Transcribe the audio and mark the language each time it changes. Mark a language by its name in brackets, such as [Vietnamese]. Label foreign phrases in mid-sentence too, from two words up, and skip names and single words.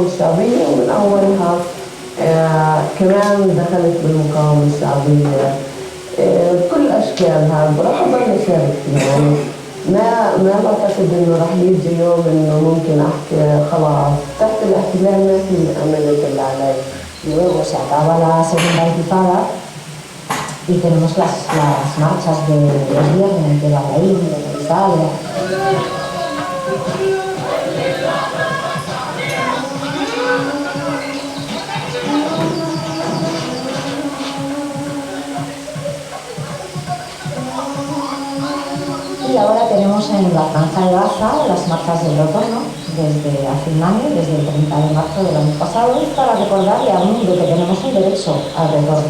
[Arabic] الشعبية، ومن أولها كمان دخلت بالمقاومة الشعبية بكل أشكالها. راح أضل أشارك فيها، يعني ما بعتقد إنه راح يجي يوم إنه ممكن أحكي خلاص تحت الاحتلال ما في عملت اللي علي. [Spanish] Luego se acaba la segunda intifada y tenemos las marchas de los viernes, de Bahrein, de Italia. Y ahora tenemos en la Franja de Gaza las marchas del otoño, desde hace un año, desde el 30 de marzo del año pasado, para recordarle al mundo que tenemos el derecho al retorno.